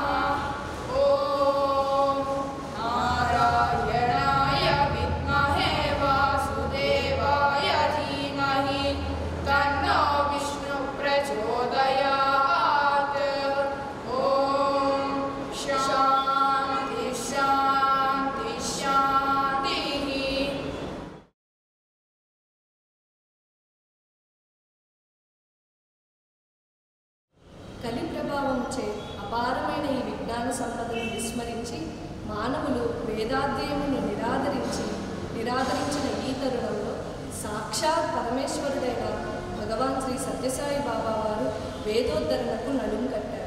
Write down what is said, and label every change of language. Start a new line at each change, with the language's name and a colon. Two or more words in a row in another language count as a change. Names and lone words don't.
Sanskrit: ॐ नारायणाय विद्महे वासुदेवाय धीमहि तन्नो विष्णुः प्रचोदयात्। ॐ शान्ति शान्ति शान्तिः।
Telugu: కలి ప్రభావంచే అపారమైన ఈ విజ్ఞాన సంపదను విస్మరించి మానవులు వేదాధ్యయమును నిరాదరించిన ఈ తరుణంలో సాక్షాత్ పరమేశ్వరుడైన భగవాన్ శ్రీ సత్యసాయి బాబా వారు వేదోద్ధరణకు నడుం కట్టారు.